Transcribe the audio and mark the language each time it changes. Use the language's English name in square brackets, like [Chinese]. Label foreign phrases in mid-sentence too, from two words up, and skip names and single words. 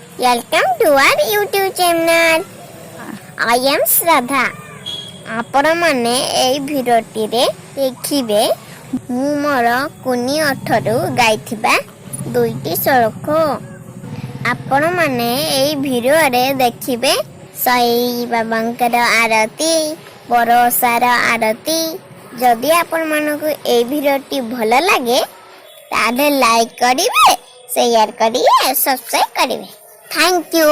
[English] Welcome to our YouTube channel. I am Shraddha. [Odia] ଆପଣ ମାନେ ଏଇ ଭିଡିଓଟି ରେ ଦେଖିବେ ମୁ ମୋର କୁନି ଅଠରୁ ଗାଇଥିବା ଦୁଇଟି ଶ୍ଳୋକ। ଆପଣ ମାନେ ଏଇ ଭିଡିଓ ରେ ଦେଖିବେ ସାଇ ବାବାଙ୍କର ଆରତି ବରସାର ଆରତି। ଯଦି ଆପଣ ମାନଙ୍କୁ ଏଇ ଭିଡିଓଟି ଭଲ ଲାଗେ ତାଲେ ଲାଇକ କରିବେ ସେୟାର କରିବେ ସବସ୍କ୍ରାଇବ କରିବେ। [English] Thank you.